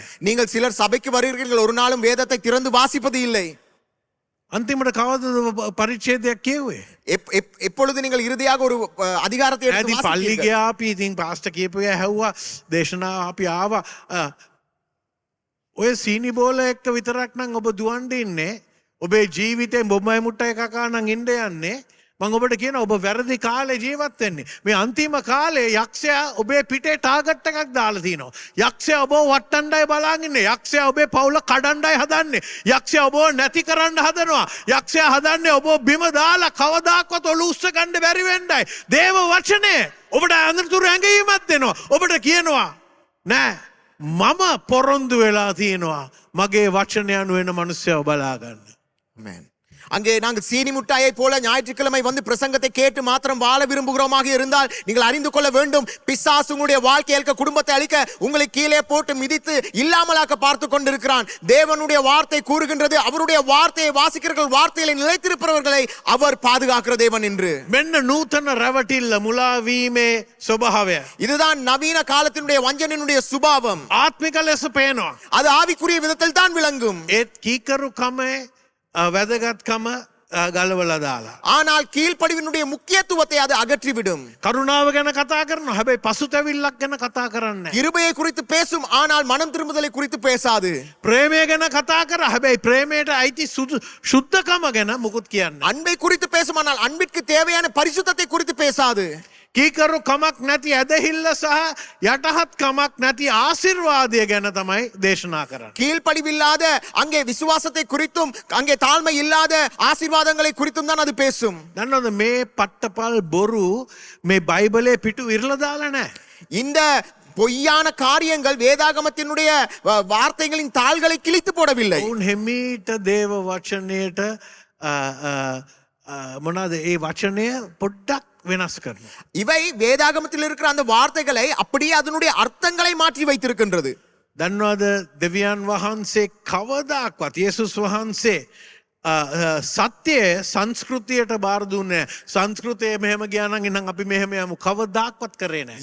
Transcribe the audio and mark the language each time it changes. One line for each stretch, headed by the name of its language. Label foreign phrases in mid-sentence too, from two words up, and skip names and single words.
Tamil: நீங்கள் சிலர் சபைக்கு வருகிறீர்கள், ஒரு நாளும் வேதத்தை திறந்து வாசிப்பது இல்லை.
Sinhala: අන්තිමට කවදද පරිච්ඡේදයක් කියුවේ?
Tamil: எப்பொழுது நீங்கள் இறுதியாக ஒரு அதிகாரத்தை எடுத்து
Sinhala: ඇති පල්ලි
Tamil: வாசிப்பீர்கள்?
Sinhala: ගියා අපි ඉතින් පාස්ටර් කියපු එක ඇහුවා දේශනාව අපි ආවා. ඔය සීනි බෝල එක්ක විතරක් නම් ඔබ දුවන්න ඉන්නේ. ඔබේ ජීවිතේ බොම්මයි මුට්ටයි කකා නම් ඉන්න යන්නේ. මම ඔබට කියන ඔබ වැරදි කාලේ ජීවත් වෙන්නේ. මේ අන්තිම කාලේ යක්ෂයා ඔබේ පිටේ ටාගට් එකක් දාලා තිනවා. යක්ෂයා ඔබව වට්ටන්නයි බලාගෙන ඉන්නේ. යක්ෂයා ඔබේ පවුල කඩන්නයි හදන්නේ. යක්ෂයා ඔබව නැති කරන්න හදනවා. යක්ෂයා හදන්නේ ඔබව බිම දාලා කවදාකවත් ඔලු උස්ස ගන්න බැරි වෙන්නයි. දේව වචනේ ඔබට අඳුරු ඇඟීමක් දෙනවා. ඔබට කියනවා නෑ මම පොරොන්දු වෙලා තියෙනවා මගේ වචනය අනුව වෙන මනුස්සයව බලා ගන්න.
English: Amen.
Tamil: அங்கே நாங்கள் சீனி முட்டாயை போல ஞாயிற்றுக்கிழமை வந்து பிரசங்கத்தை கேட்டு மாத்திரம் வாழ விரும்புகிறோமாக இருந்தால் நீங்கள் அறிந்து கொள்ள வேண்டும், பிசாசு உங்களுடைய வாழ்க்கையில் குடும்பத்தை அழிக்க உங்களை கீழே போட்டு மிதித்து இல்லாமலாக்க பார்த்து கொண்டிருக்கிறான். தேவனுடைய வார்த்தை கூறுகின்றது, அவருடைய வார்த்தையை வாசிக்கிறவர்கள் வார்த்தையில நிலைத்திருப்பவர்களை அவர் பாதுகாக்கிற தேவன் என்று.
Sinhala: මෙන්න නූතන රැවටිල්ල මුලාවීමේ ස්වභාවය.
Tamil: இதுதான் நவீன காலத்தினுடைய வஞ்சனையினுடைய சுபாவம்.
Sinhala: ආත්මික ලෙස පේනවා.
Tamil: அது ஆவிக்குரிய விதத்தில் தான் விளங்கும்.
Sinhala: ඒත් කීකරුකමේ වැදගත්කම ගලවලා දාලා.
Tamil: ஆனால் கீழ்ப்படிவினுடைய முக்கியத்துவத்தை அது அகற்றிவிடும்.
Sinhala: කරුණාව ගැන කතා කරනවා. හැබැයි පසුතැවිල්ලක් ගැන කතා කරන්නේ නැහැ.
Tamil: கிருபையை குறித்து பேசும், ஆனால் மனம் திரும்புதலை குறித்து பேசாது.
Sinhala: ප්‍රේමය ගැන කතා කර හැබැයි ප්‍රේමයට අයිති සුද්ධකම ගැන මුකුත් කියන්නේ.
Tamil: அன்பை குறித்து பேசும், ஆனால் அன்பிற்கு தேவையான பரிசுத்தத்தை குறித்து பேசாது.
Sinhala: කීකරු කමක් නැති ඇදහිල්ල සහ යටහත් කමක් නැති ආශිර්වාදය ගැන තමයි දේශනා කරන්නේ.
Tamil: கீழ்ப்படிவில்லாத அங்கே விசுவாசத்தை குறித்தும் அங்கே தாழ்மை இல்லாத ஆசீர்வாதங்களை குறித்தும் தான் அது பேசும்.
Sinhala: දන්නවද මේ පට්ටපල් බොරු මේ බයිබලේ පිටු ඉරලා දාලා නැහැ.
Tamil: இந்த பொய்யான காரியங்கள் வேதாகமத்தினுடைய வார்த்தைகளின் தாள்களை கிழித்து போடவில்லை.
Sinhala: ඔවුන් හෙමීට දේව වචනයට මොනවාද ඒ වචනය පොඩ්ඩක් වෙනස් කරනවා.
Tamil: இவை வேதாகமத்தில் இருக்கிற அந்த வார்த்தைகளை அப்படியே அதனுடைய அர்த்தங்களை மாற்றி வைத்திருக்கின்றது.
Sinhala: දන්නවද දෙවියන් වහන්සේ කවදාක්වත් යේසුස් වහන්සේ සත්‍යය සංස්කෘතියට බාර දුන්නේ නැහැ. සංස්කෘතිය මෙහෙම ගියා නම් ඉතින් අපි මෙහෙම යමු කවදාක්වත් කරේ නැහැ.